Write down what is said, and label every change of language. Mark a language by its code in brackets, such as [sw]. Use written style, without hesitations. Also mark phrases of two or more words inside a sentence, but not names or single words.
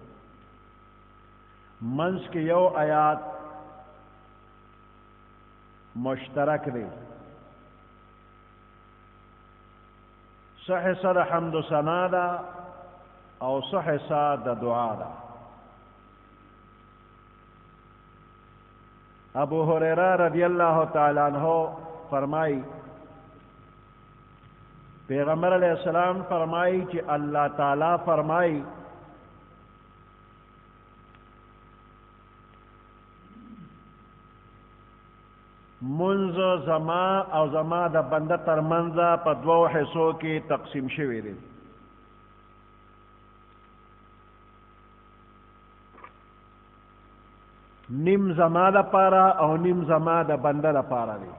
[ps] منځ کې یو آیات مشترک دی، صحیح سره حمد و ثنا ده او صحیح سره د دعا ده. ابو هریرہ [ar] رضی اللہ تعالی عنہ [ps] فرمائی پیغمبر [ar] علیہ السلام [ps] فرمائی کہ اللہ تعالی فرمائی منز زما او زما د بنده تر منځه په دوو حصو کې تقسیم شوی دی. نیم زما د پاره او نیم زما د بنده د پاره دی.